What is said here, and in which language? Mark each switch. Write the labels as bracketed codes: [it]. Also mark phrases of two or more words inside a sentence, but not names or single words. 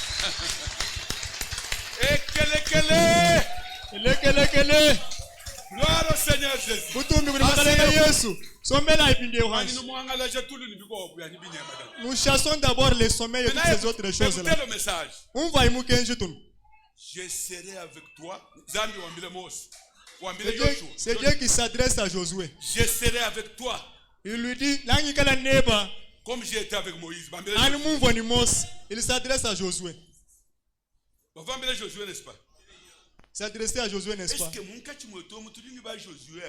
[fr] Gloire au Seigneur Jésus. Nous chassons d'abord les sommets et toutes ces autres choses-là. Le message. Je serai avec toi. [lua] Zambi wambile Mose. [fr] C'est Dieu qui s'adresse à Josué. Je serai avec toi. Il lui dit, comme j'ai été avec Moïse. Il s'adresse à Josué. Josué, n'est-ce pas? S'adresser à Josué, n'est-ce pas? Josué?